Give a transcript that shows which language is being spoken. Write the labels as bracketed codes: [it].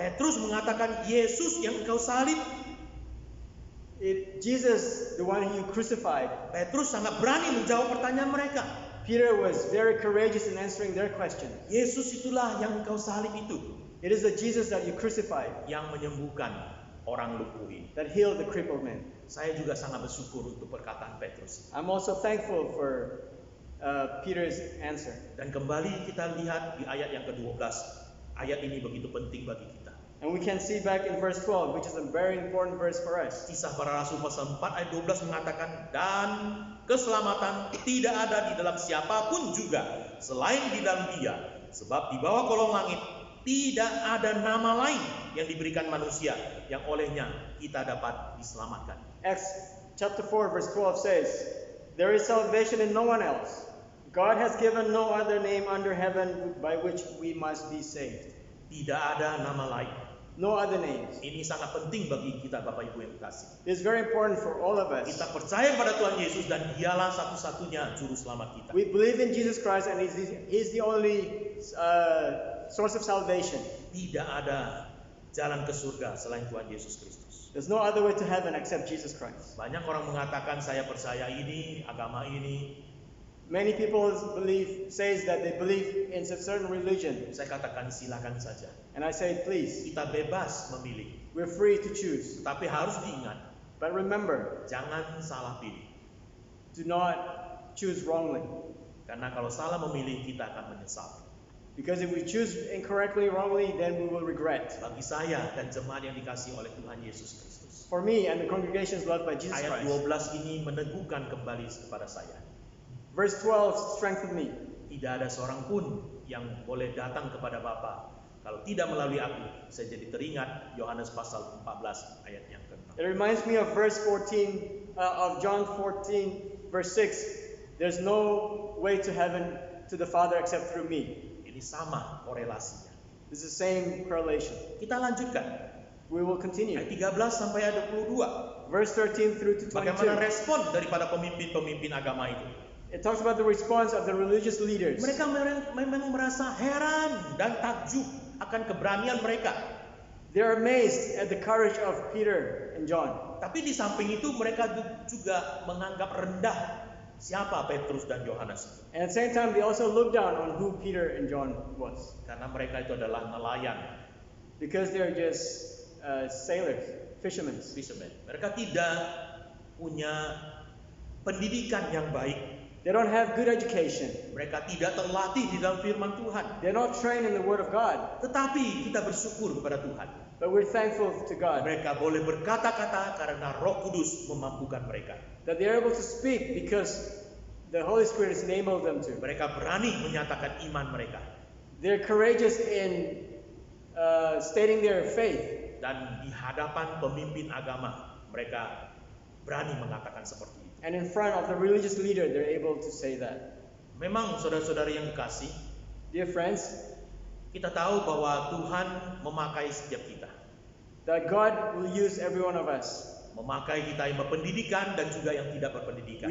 [id] Petrus mengatakan Yesus yang engkau salib. [en] Jesus, the one you crucified. [id] Petrus sangat berani menjawab pertanyaan mereka. [en] Peter was very courageous in answering their question. [id] Yesus itulah yang engkau salib itu, [en] It is the Jesus that you crucified [id] yang menyembuhkan orang lumpuh ini. [en] that healed the crippled man. [id] Saya juga sangat bersyukur untuk perkataan Petrus. [en] I'm also thankful for Peter's answer. [id] Dan kembali kita lihat di ayat yang ke-12. Ayat ini begitu penting bagi kita. [en] And we can see back in verse 12, which is a very important verse for us. [id] Kisah Para Rasul pasal 4 ayat 12 mengatakan, dan keselamatan tidak ada di dalam siapapun juga selain di dalam Dia, sebab di bawah kolong langit tidak ada nama lain yang diberikan manusia yang olehnya kita dapat diselamatkan. [en] Acts chapter 4 verse 12 says, there is salvation in no one else. God has given no other name under heaven by which we must be saved. [id] Tidak ada nama lain. [en] No other names. [id] Ini sangat penting bagi kita Bapak Ibu yang kasih. [en] It's very important for all of us. [id] Kita percaya pada Tuhan Yesus dan Dialah satu-satunya juru selamat kita. [en] We believe in Jesus Christ and He's the only source of salvation. [id] Tidak ada jalan ke surga selain Tuhan Yesus Kristus. [en] There's no other way to heaven except Jesus Christ. [id] Banyak orang mengatakan saya percaya ini, agama ini. [en] Many people says that they believe in a certain religion. [id] Saya katakan silakan saja. [en] And I say, please, [id] Kita bebas memilih. [en] we're free to choose. [id] Tapi harus diingat, [en] But remember, [id] jangan salah pilih. [en] do not choose wrongly. [id] Karena kalau salah memilih, kita akan menyesal. [en] Because if we choose incorrectly, wrongly, then we will regret. [id] Bagi saya dan jemaat yang dikasihi oleh Tuhan Yesus Kristus, [en] For me and the congregations loved by Jesus [id] ayat [en] Christ. [id] 12 ini meneguhkan kembali kepada saya. [en] Verse 12 strengthened me. [id] Tidak ada seorang pun yang boleh datang kepada Bapa kalau tidak melalui aku. Saya jadi teringat Yohanes pasal 14 ayat yang ke-6. [en] It reminds me of verse 14 of John 14 verse 6. There's no way to heaven to the Father except through me. [id] Ini sama korelasinya. [en] It's the same correlation. [id] Kita lanjutkan. [en] We will continue. [id] Ayat 13 sampai ayat 22. [en] Verse 13 through to [id] Bagaimana [en] 22. [id] respon daripada pemimpin-pemimpin agama itu? [en] It talks about the response of the religious leaders. [id] Mereka memang merasa heran dan takjub akan keberanian mereka. [en] They're amazed at the courage of Peter and John. [id] Tapi di samping itu mereka juga menganggap rendah siapa Petrus dan Yohanes. [en] And at the same time, they also look down on who Peter and John was. [id] Karena mereka itu adalah nelayan, [en] Because they're just sailors, fishermen. fishermen. [id] Mereka tidak punya pendidikan yang baik. [en] They don't have good education. [id] Mereka tidak terlatih di dalam firman Tuhan. [en] They're not trained in the Word of God. [id] Tetapi kita bersyukur kepada Tuhan. [en] But we're thankful to God [id] Mereka boleh berkata-kata karena Roh Kudus memampukan mereka. [en] that they're able to speak because the Holy Spirit has enabled them to. [id] Mereka berani menyatakan iman mereka. [en] They're courageous in stating their faith. [id] Dan di hadapan pemimpin agama, mereka berani mengatakan seperti itu. [en] And in front of the religious leader, they're able to say that. [id] Memang saudara-saudari yang kekasih, [en] Dear friends, [id] kita tahu bahwa Tuhan memakai setiap kita. [en] that God will use every one of us. [id] Memakai kita yang berpendidikan dan juga yang tidak berpendidikan.